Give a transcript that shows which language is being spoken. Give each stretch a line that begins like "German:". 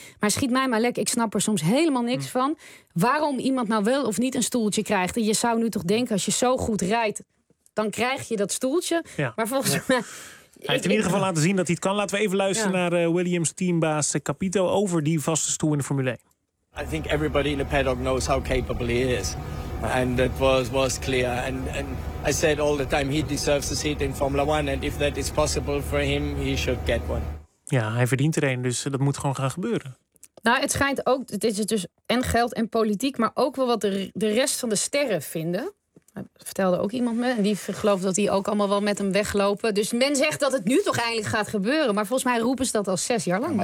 Dutch: Maar schiet mij maar lek, ik snap er soms helemaal niks van. Waarom iemand nou wel of niet een stoeltje krijgt. En je zou nu toch denken, als je zo goed rijdt, dan krijg je dat stoeltje. Ja. Maar volgens mij... Ja. Hij heeft in ieder geval laten zien dat hij het kan. Laten we even luisteren naar Williams teambaas Capito over die vaste stoel in de Formule 1.
English: I think everybody in the paddock knows how capable he is. And that was clear. And I said all the time, he deserves a seat in Formula 1. And if that is possible for him, he should get one.
Dutch: Ja, hij verdient er een, dus dat moet gewoon gaan gebeuren. Nou, het schijnt ook, het is dus en geld en politiek, maar ook wel wat de rest van de sterren vinden. Dat vertelde ook iemand me. En die geloofde dat die ook allemaal wel met hem weglopen. Dus men zegt dat het nu toch eindelijk gaat gebeuren. Maar volgens mij roepen ze dat al 6 jaar lang. Ja,